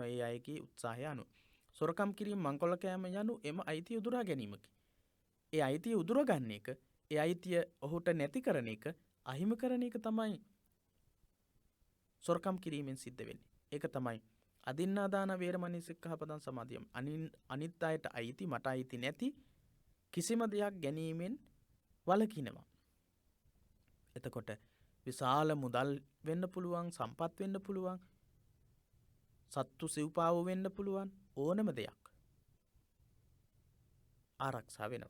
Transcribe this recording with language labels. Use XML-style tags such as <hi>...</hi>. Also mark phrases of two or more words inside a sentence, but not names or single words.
<si>ඒ අයගේ උත්සාහය අනුව. සොරකම් කිරීම, මංකොල්ල කෑම යනු එම අයිතිය උදුරා ගැනීමකි. ඒ අයිතිය උදුරා ගන්න එක, ඒ අයිතිය ඔහුට නැති කරන එක, අහිමි කරන එක තමයි සොරකම් කිරීමෙන් සිද්ධ වෙන්නේ. ඒක තමයි</si> <pi>අදින්නා දාන වේරමණී සික්ඛාපදං සමාදියාමි.</pi> <si>අනිත් අයට අයිති, මට අයිති නැති කිසිම දෙයක් ගැනීමෙන් වළකිනවා. එතකොට විශාල මුදල් වෙන්න පුළුවන්, සම්පත් වෙන්න පුළුවන්, සත්තු සිව්පාව වෙන්න පුළුවන්, ඕනම දෙයක් ආරක්ෂා වෙනවා.</si>